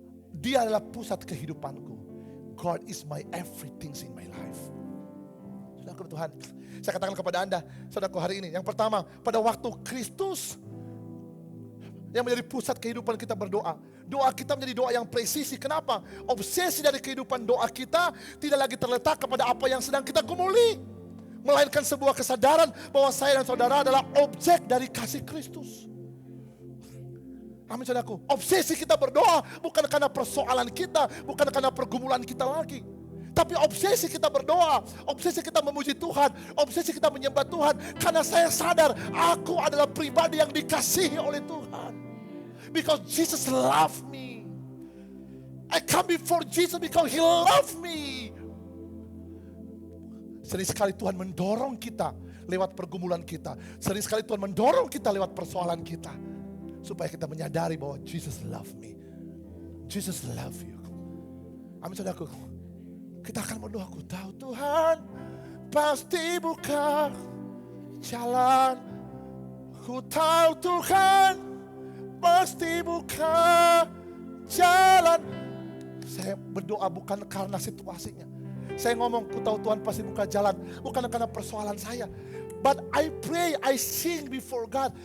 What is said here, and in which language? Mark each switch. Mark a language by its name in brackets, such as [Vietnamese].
[Indonesian] Dia adalah pusat kehidupanku. [English] God is my everything in my life. [Indonesian] Saudaraku Tuhan, saya katakan kepada Anda, saudaraku hari ini. Yang pertama, pada waktu Kristus yang menjadi pusat kehidupan kita berdoa. Doa kita menjadi doa yang presisi. Kenapa? Obsesi dari kehidupan doa kita tidak lagi terletak kepada apa yang sedang kita gumuli. Melainkan sebuah kesadaran bahwa saya dan saudara adalah objek dari kasih Kristus. Amin saudaraku. Obsesi kita berdoa bukan karena persoalan kita, bukan karena pergumulan kita lagi. Tapi obsesi kita berdoa, obsesi kita memuji Tuhan, obsesi kita menyembah Tuhan. Karena saya sadar aku adalah pribadi yang dikasihi oleh Tuhan. [English] Because Jesus loved me. I come before Jesus because He loved me. [Indonesian] Sering sekali Tuhan mendorong kita lewat pergumulan kita. Sering sekali Tuhan mendorong kita lewat persoalan kita. Supaya kita menyadari bahwa [English] Jesus love me. Jesus love you. [Indonesian] Amin saudaraku. Kita akan berdoa, aku tahu Tuhan pasti buka jalan. Ku tahu Tuhan pasti buka jalan. Saya berdoa bukan karena situasinya. Saya ngomong, ku tahu Tuhan pasti buka jalan. Bukan karena persoalan saya. [English] But I pray, I sing before God.